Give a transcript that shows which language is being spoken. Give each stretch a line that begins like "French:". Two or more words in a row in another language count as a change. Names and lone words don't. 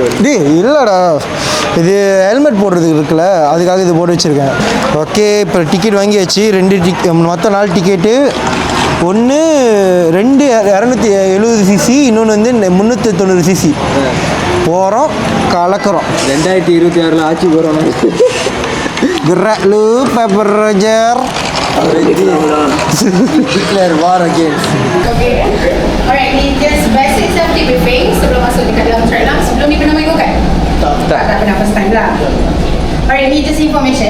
Tamil: டேய் இல்லைடா, இது ஹெல்மெட் போடுறதுக்கு இருக்குல்ல, அதுக்காக இது போட்டு வச்சுருக்கேன். ஓகே, இப்போ டிக்கெட் வாங்கியாச்சு. 2 மொத்தம் 4 டிக்கெட்டு. ஒன்று 270cc, இன்னொன்று வந்து 390cc. போகிறோம் கலக்கிறோம். 2026 ஆட்சி போகிறோம்.
Malay: Gerak lu, Paper Roger.
English: Declare war again. Okay.
Malay: Alright, ni
English: just basic safety briefing
Malay: sebelum masuk dekat dalam track lah. Sebelum ni pernah main go-kart? Tak pernah
English: first time
Malay: lah. Alright, ni
English: just information.